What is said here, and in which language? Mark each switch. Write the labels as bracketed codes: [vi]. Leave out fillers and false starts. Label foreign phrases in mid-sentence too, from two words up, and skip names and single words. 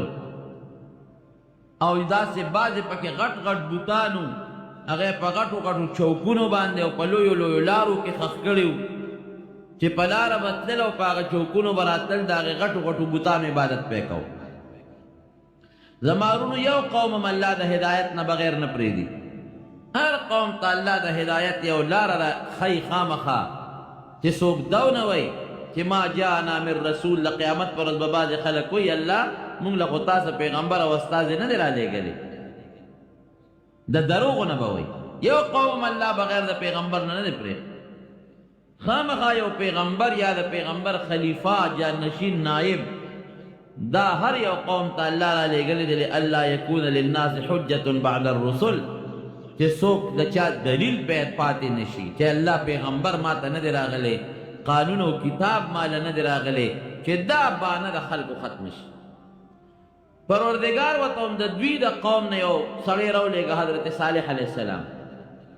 [ps] او داسې بعضې پکې غټ غټ بوتانو، هغه په غټو غټو چوکونو باندې او په لویو لویو لارو کې ښخ کړي وو چې په لاره به تلل او په هغه چوکونو به راتلل، د هغې غټو غټو بوتانو عبادت به یې کو. زما ورونو، یو قوم هم الله د هدایت نه بغیر نه پرېږدي. هر قوم ته الله د هدایت یو لاره ښیي خامخا، چې څوک دا ونه وایي چې [ar] ما جاءنا من رسول. [ps] د قیامت پر ورځ به بعضې خلک وایي الله مونږ له خو تاسو پیغمبر او استازی نه دی رالیږلی، د دروغو نه به وایي. یو قوم الله بغیر د پیغمبر نه دی پرېښی. خامخا یو پیغمبر یا د پیغمبر خلیفه، جانشین، نائب، دا هر یو قوم ته الله رالیږلی دی [ar] لئلا یکون للناس حجة بعد الرسل، [ps] چې څوک د چا دلیل پاتې نشي چې الله پیغمبر ما ته نه دی راغلی، قانون او کتاب ماله نه دی راغلی، چې دا بانه د خلکو ختم شي. پروردگار ورته هم د دوی د قوم نه یو سړی راولېږه، حضرت صالح [ar] علیه السلام.